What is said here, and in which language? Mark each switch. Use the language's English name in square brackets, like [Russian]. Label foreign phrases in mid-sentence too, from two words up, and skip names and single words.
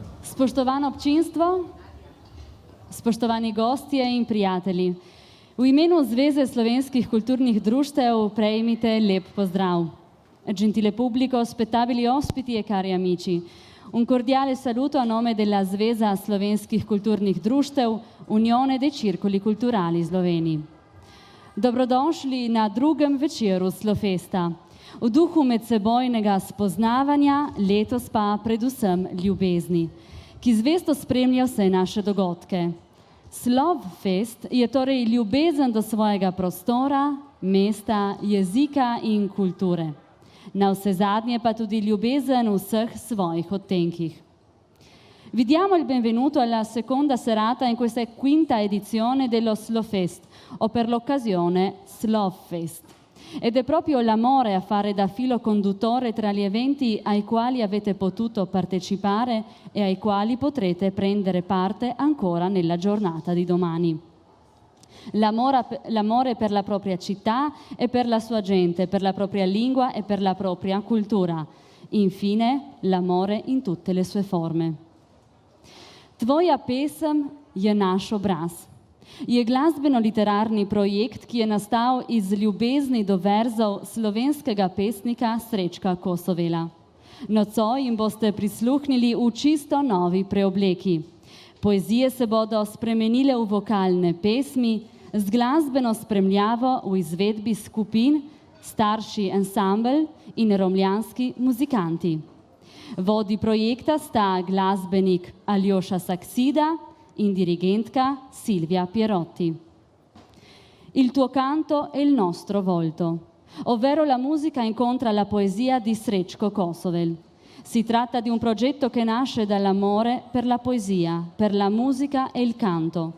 [Slovenian] Spoštovano občinstvo, spoštovani gostje in prijatelji, v imenu Zveze slovenskih kulturnih društev prejmite lep pozdrav. [Italian] Gentile pubblico, spettabili ospiti e cari amici, un cordiale saluto a nome della Zveza slovenskih kulturnih društev, Unione dei Circoli Culturali Sloveni. [Slovenian] Dobrodošli na drugem večeru Slofesta. V duhu medsebojnega spoznavanja, letos pa predvsem ljubezni, ki zvesto spremlja vse naše dogodke. Slovfest je torej ljubezen do svojega prostora, mesta, jezika in kulture. Navsezadnje pa tudi ljubezen v vseh svojih odtenkih. [Italian] Vi diamo il benvenuto alla seconda serata in questa quinta edizione dello Slofest, o per l'occasione Slovfest. Ed è proprio l'amore a fare da filo conduttore tra gli eventi ai quali avete potuto partecipare e ai quali potrete prendere parte ancora nella giornata di domani. L'amore per la propria città e per la sua gente, per la propria lingua e per la propria cultura. Infine, l'amore in tutte le sue forme. [Slovenian] Tvoja pesem je naš obraz. Je glasbeno-literarni projekt, ki je nastal iz ljubezni do verzov slovenskega pesnika Srečka Kosovela. Nocoj jim boste prisluhnili v čisto novi preobleki. Poezije se bodo spremenile v vokalne pesmi z glasbeno spremljavo v izvedbi skupin Starši ansambel in Romljanski muzikanti. Vodi projekta sta glasbenik Aljoša Saksida in dirigentka Silvia Pierotti. [Italian] Il tuo canto è il nostro volto, ovvero la musica incontra la poesia di Srečko Kosovel. Si tratta di un progetto che nasce dall'amore per la poesia, per la musica e il canto.